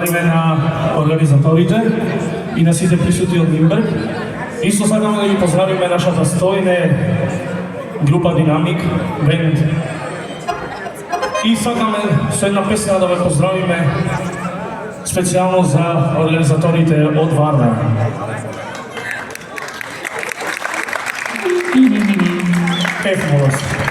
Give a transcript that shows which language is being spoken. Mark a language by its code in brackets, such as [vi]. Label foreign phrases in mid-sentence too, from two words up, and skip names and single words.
[mk] поздравиме на организаторите и на сите присутни од Limberg. Исто сакаме да ги поздравиме нашата стојне група Динамик, бенд. И сакаме со една песна да ве поздравиме специјално за организаторите од Варна. Молам се.